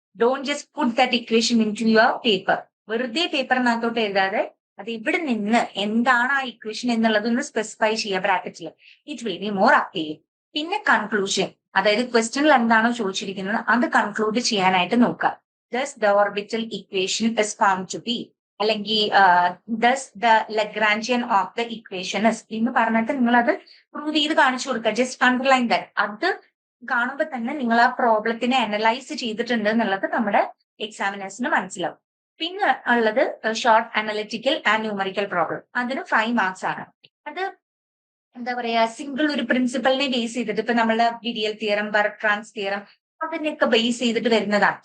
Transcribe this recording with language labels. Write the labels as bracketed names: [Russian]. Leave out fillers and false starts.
[English] Don't just put that equation into your paper. [Malayalam] വെറുതെ പേപ്പറിനകത്തോട്ട് എഴുതാതെ അത് ഇവിടെ നിന്ന് എന്താണ് ആ ഇക്വേഷൻ എന്നുള്ളതൊന്ന് സ്പെസിഫൈ ചെയ്യുക ബ്രാക്കറ്റിൽ. [English] It will be more appeal. [Malayalam] പിന്നെ കൺക്ലൂഷൻ, അതായത് ക്വസ്റ്റ്യനിൽ എന്താണോ ചോദിച്ചിരിക്കുന്നത് അത് കൺക്ലൂഡ് ചെയ്യാനായിട്ട് നോക്കുക. [English] Thus the orbital equation is found to be, അല്ലെങ്കിൽ thus the Lagrangian of the equation is [Malayalam] എന്ന് പറഞ്ഞിട്ട് നിങ്ങൾ അത് പ്രൂവ് ചെയ്ത് കാണിച്ചു കൊടുക്കുക. [English] Just underline that. [Malayalam] അത് കാണുമ്പോൾ തന്നെ നിങ്ങൾ ആ പ്രോബ്ലത്തിനെ അനലൈസ് ചെയ്തിട്ടുണ്ട് എന്നുള്ളത് നമ്മുടെ എക്സാമിനേഴ്സിന് മനസ്സിലാവും. പിന്നെ ഉള്ളത് short analytical and numerical problem. അതിന് 5 മാർക്സ് ആണ്. അത് എന്താ പറയാ, സിംഗിൾ ഒരു പ്രിൻസിപ്പലിനെ ബേസ് ചെയ്തിട്ട്, ഇപ്പൊ നമ്മള് വിരിയൽ തിയറം, ബർട്രാൻസ് തിയറം അതിനൊക്കെ ബേസ് ചെയ്തിട്ട് വരുന്നതാണ്.